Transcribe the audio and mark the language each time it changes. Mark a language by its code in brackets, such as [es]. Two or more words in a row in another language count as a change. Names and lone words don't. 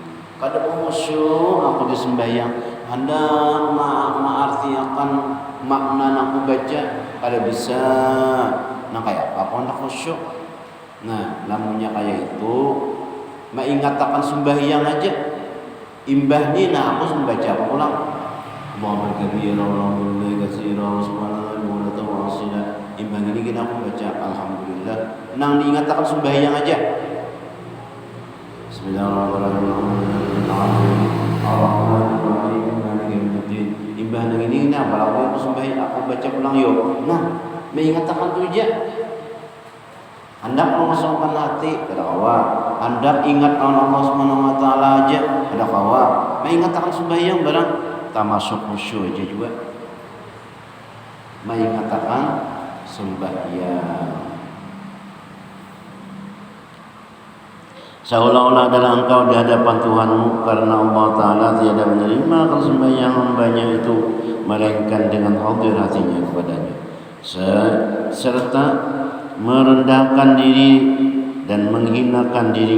[bjn] Kada khusyuk aku di sembahyang. Anda artiakan makna aku baca kada bisa. Nah kayak apa kau nak khusyuk? Nah lamunnya kayak itu mengingatkan sembahyang aja. Imbah ni nah aku membaca ulang. [ar] الله أكبر، الله كثيرا، سبحان الله وبحمده. [bjn] Imbah ini kita aku baca alhamdulillah. Nang diingatkan sembahyang aja. [ar] بسم الله الرحمن الرحيم. [bjn] Imbah nang ini nah kalau aku sembahyang aku baca ulang yuk. Nah mengingatkan tu je. Hendak mengosongkan hati kada kawa. Hendak ingat [ar] الله سبحانه وتعالى [bjn] aja kada kawa. Mengingatkan sembahyang barang termasuk khusyuk aja juga. Mengingatkan sembahyang. [ms] Seolah-olah adalah engkau di hadapan Tuhanmu, karena Allah Ta'ala tiada menerima akan sembahyang hambanya itu melainkan dengan hadir hatinya kepadanya, serta merendahkan diri dan menghinakan diri.